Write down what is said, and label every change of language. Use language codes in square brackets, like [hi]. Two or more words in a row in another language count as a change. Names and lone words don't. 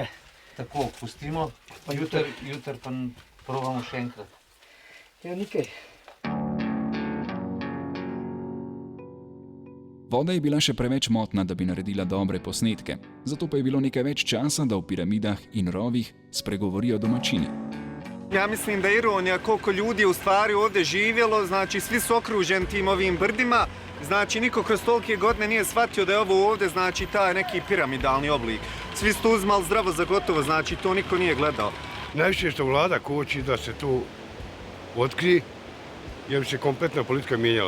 [sl] Tako, pustimo, pa jutri pa probamo še enkrat. Ja, nikaj. Voda je bila še preveč motna, da bi naredila dobre posnetke, zato pa je bilo nekaj več časa, da v piramidah in rovih spregovorijo domačini. [bs] Ja mislim da je ironija koliko ljudi je u stvari ovdje živjelo, znači svi su okruženi tim ovim brdima, znači niko kroz tolike godine nije shvatio da je ovo ovdje znači taj neki piramidalni oblik. Svi su to uzmali zdravo za gotovo, znači to niko nije gledao. Najviše što vlada koči da se tu otkrije, jer bi se kompletna politika mijenjala.